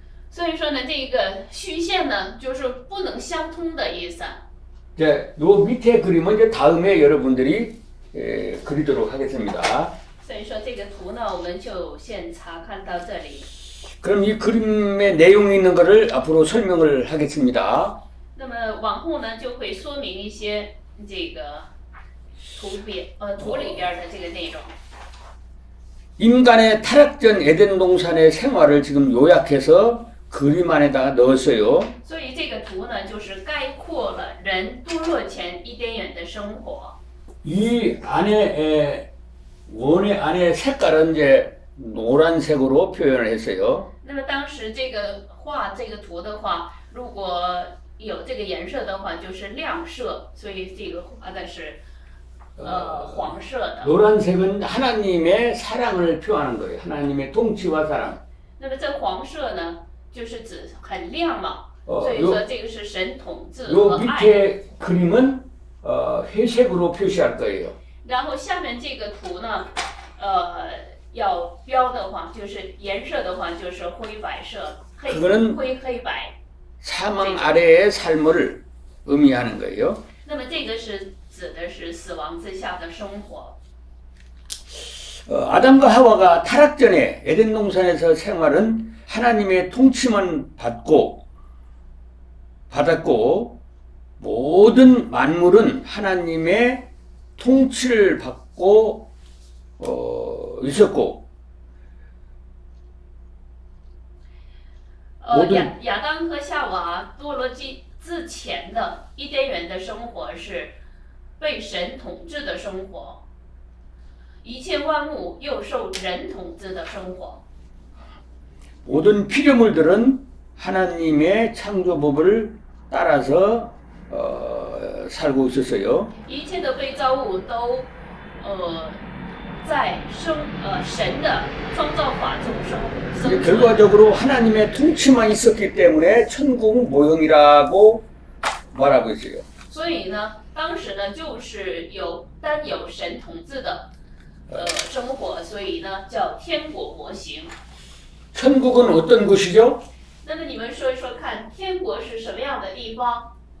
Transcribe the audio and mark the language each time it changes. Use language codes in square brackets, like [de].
[zh] 所以说呢，这个虚线呢就是不能相通的意思。 [ko] 이제 요 밑에 그림은 이제 다음에 여러분들이 그리도록 하겠습니다. [zh] 所以说这个图呢，我们就先查看到这里。 [ko] 그럼 이 그림의 내용이 있는 것을 앞으로 설명을 하겠습니다. [zh] 那么往后呢，就会说明一些这个图里边的这个内容。 [ko] 인간의 타락 전 에덴 동산의 생활을 지금 요약해서 그림 안에다가 넣었어요. [zh] 所以这个图呢，就是概括了人堕落前伊甸园的生活。 [ko] 이 안에 원의 안에 색깔은 이제 노란색으로 표현을 했어요. [zh] 那么当时这个画这个图的话，如果有这个颜色的话，就是亮色，所以这个画的是黄色的。 [ko] 노란색은 하나님의 사랑을 표하는 거예요. 하나님의 통치와 사랑. [zh] 那么这黄色呢，就是指很亮嘛， 어, 所以 요, 说这个是神统治 요 和爱。 [ko] 밑에 그림은 회색으로 표시할 거예요. [zh] 然后下面这个图呢，要标的话，就是颜色的话就是灰白色，灰黑白。 [ko] 사망 아래의 삶을 의미하는 거예요. [zh] 那么这个是指的是死亡之下的生活。 [ko] 아담과 하와가 타락 전에 에덴 동산에서 생활은 하나님의 통치만 받았고 모든 만물은 하나님의 통치를 받고 있었고 [zh] 亚当和夏娃堕落之前的伊甸园的生活是被神统治的生活，一切万物又受人统治的生活。 [ko] 모든 피조물들은 하나님의 창조법을 따라서 살고 있었어요. [zh] 一切的被造物都在神的创造法中生存。 [ko] 결과적으로 하나님의 통치만 있었기 때문에 천국 모형이라고 말하고 있어요. [zh] 所以呢，当时呢就是单有神统治的生活，所以呢叫天国模型。 [ko] 천국은 어떤 곳이죠? [zh] 那么你们说一说看，天国是什么样的地方？